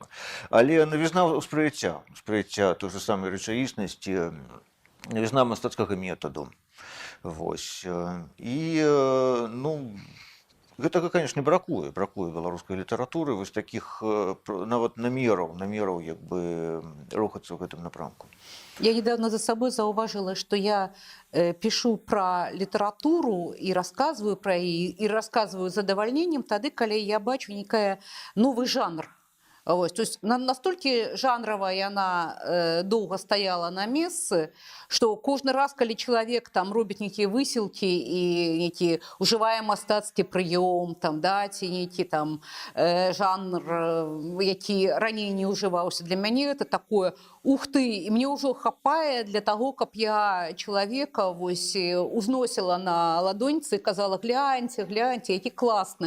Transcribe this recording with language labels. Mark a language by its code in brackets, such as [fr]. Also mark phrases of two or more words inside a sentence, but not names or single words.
[be] Але навізна ўспрыяцця той же самай рэчаіснасці, навізна мастацкага метаду. Вось. І, ну, гэтага, конечно, бракуе беларускай літаратуры, вось такіх нават намераў як бы рухацца ў гэтым напрамку. [ru] Я недавно за собой зауважила, что я пишу про литературу и рассказываю про ее, и рассказываю [be] з задавальненнем тады, калі я бачу некая [ru] новый жанр. [be] Ось, [ru] то есть настолько жанровая [be] яна доўга стаяла на месцы, што кожны раз, калі чалавек там робіць нейкія высілкі і нейкі ужывае мастацкі прыём, там, да, ці нейкі там жанр, які раней не ўжываўся, для мяне [ru] это такое ух ты, [be] і мне ўжо хапае для таго, каб я чалавека вось узносіла на ладоньцы і казала гляньце, які класны.